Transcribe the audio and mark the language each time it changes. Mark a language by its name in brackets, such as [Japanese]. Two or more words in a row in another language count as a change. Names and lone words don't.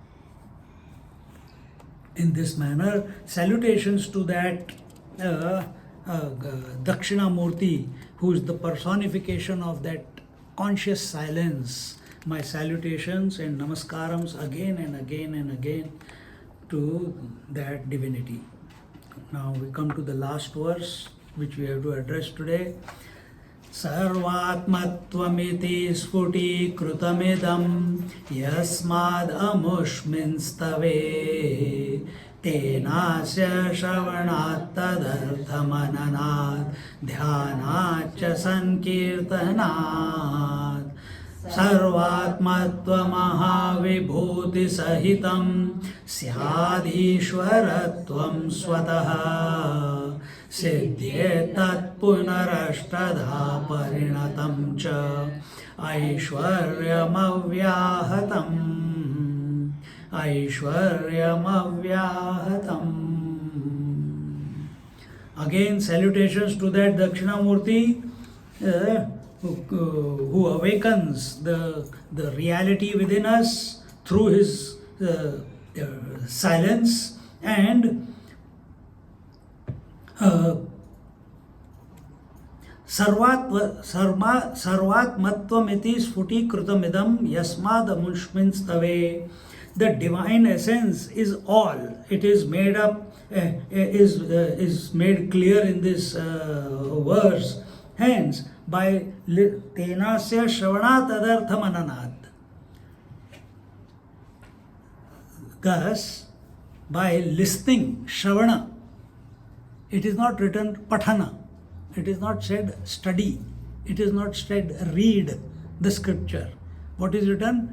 [English] In this manner, salutations to that Dakshinamurti, who is the personification of that conscious silence. My salutations and namaskarams again and again and again to that divinity. Now we come to the last verse which we have to address today. [Sanskrit] सर्वात्मत्वमिति स्फुटीकृतमिदं यस्माद् अमुष्मिन्स्तवे तेनास्य श्रवणात् तदर्थमननात् ध्यानात् च सङ्कीर्तनात् सर्वात्मत्वमहाविभूति सहितं स्यादीश्वरत्वं स्वतः सिद्ध्येतत् पुनरष्टधा परिणतं च ऐश्वर्यमव्याहतम् [English] Again, salutations to that Dakshinamurti who awakens the reality within us through his silence, and [Sanskrit] सर्वात्मत्वमिति स्फुटीकृतमिदं यस्माद् अमुष्मिन्स्तवे. [English] The divine essence is all. It is made up, is made clear in this verse. Hence, by [Sanskrit] तेनास्य श्रवणात् अदर्थमननात्. [English] Thus, by listening, shravana, it is not written pathana, it is not said study, it is not said read the scripture. What is written?